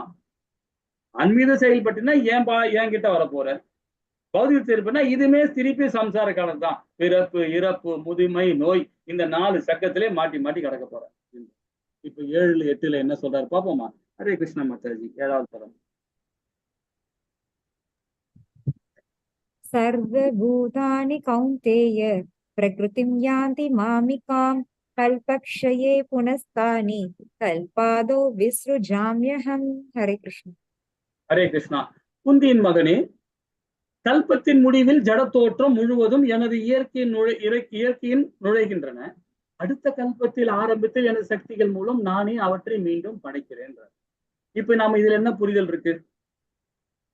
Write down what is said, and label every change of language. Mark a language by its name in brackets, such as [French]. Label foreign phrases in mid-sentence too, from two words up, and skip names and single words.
[Tamil] ஆன்மீக செயல்பட்டுனா ஏன் கிட்ட வர போற, பௌதிகத்தை செயல்படுனா இதுமே திருப்பி சம்சார காலம் தான். பிறப்பு இறப்பு முதுமை நோய், இந்த 4 சக்கத்திலே மாட்டி மாட்டி கிடக்க போற. இப்ப 7, 8ல என்ன சொல்றாரு பாப்போமா? ஹரே கிருஷ்ண மாதாஜி. 7வது பதம். [Sanskrit] सर्वभूतानि कौन्तेय प्रकृतिं यान्ति मामिकाम् कल्पक्षये पुनस्तानि कल्पादो विसृजाम्यहम् हरे कृष्ण. [Tamil] ஹரே கிருஷ்ணா. குந்தியின் மகனே, கல்பத்தின் முடிவில் ஜட தோற்றம் முழுவதும் எனது இயற்கையின் நுழைகின்றன. அடுத்த கல்பத்தில் ஆரம்பத்தில் எனது சக்திகள் மூலம் நானே அவற்றை மீண்டும் படைக்கிறேன். இப்ப நாம இதுல என்ன புரிதல் இருக்கு?